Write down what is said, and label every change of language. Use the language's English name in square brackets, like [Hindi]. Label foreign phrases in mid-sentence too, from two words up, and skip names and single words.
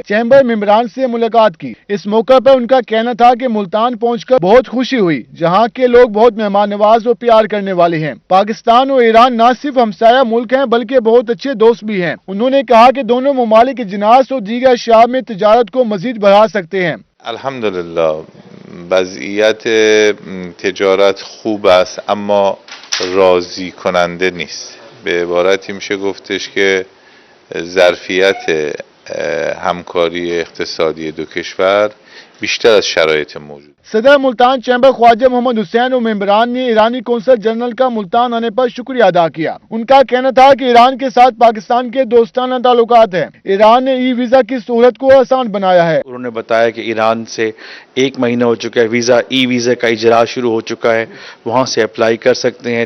[Urdu] چیمبر ممبران سے ملاقات کی۔ اس موقع پر ان کا کہنا تھا کہ ملتان پہنچ کر بہت خوشی ہوئی، جہاں کے لوگ بہت مہمان نواز اور پیار کرنے والے ہیں۔ پاکستان اور ایران نہ صرف ہمسایہ ملک ہیں بلکہ بہت اچھے دوست بھی ہیں۔ انہوں نے کہا کہ دونوں ممالک اجناس اور دیگر اشیاء میں تجارت کو مزید بڑھا سکتے ہیں۔ [Persian] الحمدلله وضعیت تجارت خوب است اما راضی کننده نیست. به عبارتی میشه گفتش که ظرفیت همکاری اقتصادی دو کشور بیشتر از شرایط موجود. [Urdu] صدر ملتان چیمبر خواجہ محمد حسین اور ممبران نے ایرانی [English] consul general [Urdu] کا ملتان آنے پر شکریہ ادا کیا. ان کا کہنا تھا کہ ایران کے ساتھ پاکستان کے دوستانہ تعلقات ہیں. ایران نے ای ویزا کی سہولت کو آسان بنایا ہے. انہوں نے بتایا کہ ایران سے 1 مہینہ ہو چکا ہے، ای ویزا کا اجرا شروع ہو چکا ہے، وہاں سے اپلائی کر سکتے ہیں.